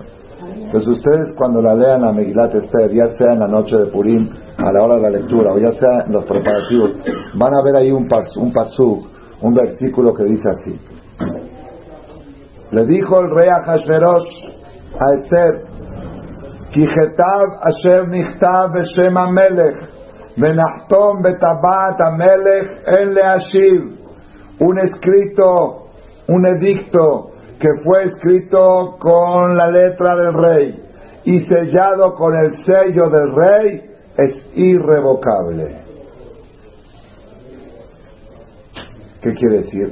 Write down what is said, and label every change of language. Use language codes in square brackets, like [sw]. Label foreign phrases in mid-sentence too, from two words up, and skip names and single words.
[es] Entonces ustedes cuando la lean la Megillat Esther, ya sea en la noche de Purim, a la hora de la lectura, o ya sea en los preparativos, van a ver ahí un pasuk, un versículo que dice así. Le dijo el rey Ahashverosh a Esther, [he] כי כתב אשר נכתב בשם המלך ונחתום בטבעת המלך אין להשיב. [es] Un escrito, un edicto que fue escrito con la letra del rey y sellado con el sello del rey es irrevocable. ¿Qué quiere decir?